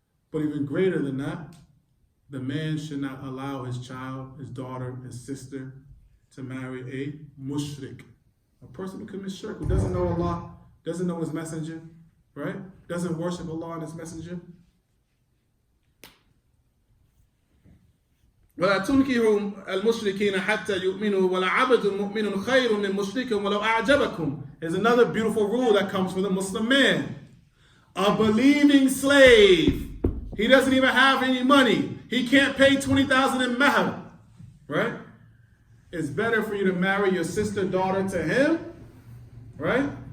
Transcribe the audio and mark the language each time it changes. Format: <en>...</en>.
<en>But even greater than that, the man should not allow his child, his daughter, his sister to marry a mushrik. A person who commits shirk, who doesn't know Allah, doesn't know his messenger, right? Doesn't worship Allah and his messenger.</en> <ar>ولا تنكروا المشركين حتى يؤمنوا ولا عبد مؤمن خير من مشرك ولو أعجبكم.</ar> <en>There's another beautiful rule that comes from the Muslim man. A believing slave, he doesn't even have any money. He can't pay 20,000 in mahr, right? It's better for you to marry your sister, daughter to him, right?</en>